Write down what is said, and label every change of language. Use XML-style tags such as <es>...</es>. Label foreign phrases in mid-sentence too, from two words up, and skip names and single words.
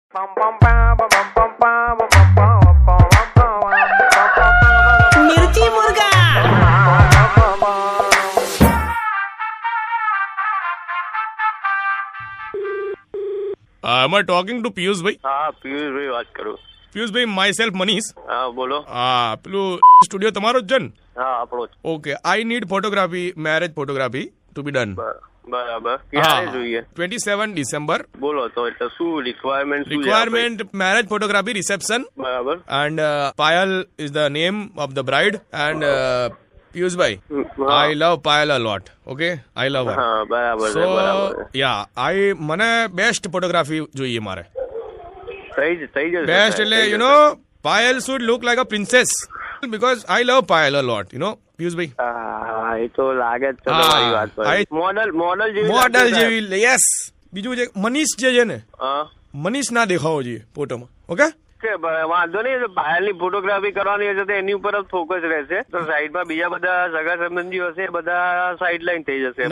<gu>मिर्ची मुर्गा।</gu> <en>am I talking to પિયુષ ભાઈ?</en> <gu>હા પિયુષભાઈ વાત કરું. પિયુષ ભાઈ,</gu> <en>my self</en> <gu>મનીષ. હા બોલો. હા, પેલું સ્ટુડિયો તમારો જ છે ને? હા આપણો જ.</gu> <en>okay, I need photography, marriage photography to be done.</en> <gu>બરાબર. ક્યારે જોઈએ? 27 ડિસેમ્બર. બોલો તો એટલે શું રિક્વાયરમેન્ટ?</gu> <en>Requirement marriage photography reception.</en> <gu>બરાબર.</gu> <en>And Payal is the name of the bride. And Piyush bhai, I love Payal a lot. Okay, I love her.</en> <gu>હા બરાબર છે, So બરાબર. yeah, મને બેસ્ટ ફોટોગ્રાફી જોઈએ મારે. થઈ જશે.</gu> <en>બેસ્ટ એટલે you know Payal should look like a princess because I love Payal a lot. You know, Piyush bhai.</en> <gu>હા એ તો લાગે જ છે હા, તમારી વાત પર. મોડલ જેવી મોડલ લાગે છે. જેવી યસ. બીજું જે મનીષ જે છે ને, હા મનીષ ના દેખાવો જોઈએ ફોટોમાં. ઓકે, કે વાંધો નહીં. પાયલની ફોટોગ્રાફી કરવાની હશે તો એની ઉપર જ ફોકસ રહેશે. તો સાઈડમાં બીજા બધા સગા સંબંધીઓ હશે, બધા સાઈડ લાઈન થઈ જશે.</gu>